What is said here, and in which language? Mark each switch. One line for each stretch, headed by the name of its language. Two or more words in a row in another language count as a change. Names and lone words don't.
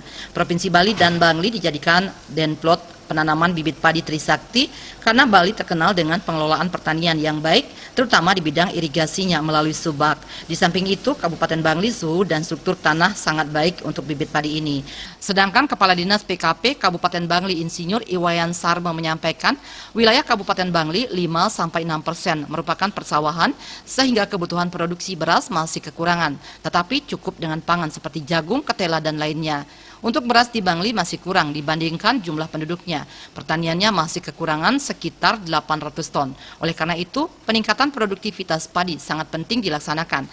Indonesian: Provinsi Bali dan Bangli dijadikan denplot penanaman bibit padi Trisakti karena Bali terkenal dengan pengelolaan pertanian yang baik, terutama di bidang irigasinya melalui Subak. Di samping itu, Kabupaten Bangli suhu dan struktur tanah sangat baik untuk bibit padi ini. Sedangkan Kepala Dinas PKP Kabupaten Bangli Insinyur Iwayan Sarma menyampaikan, wilayah Kabupaten Bangli 5-6% merupakan persawahan sehingga kebutuhan produksi beras masih kekurangan, tetapi cukup dengan pangan seperti jagung, ketela, dan lainnya. Untuk beras di Bangli masih kurang dibandingkan jumlah penduduknya. Pertaniannya masih kekurangan sekitar 800 ton. Oleh karena itu, peningkatan produktivitas padi sangat penting dilaksanakan.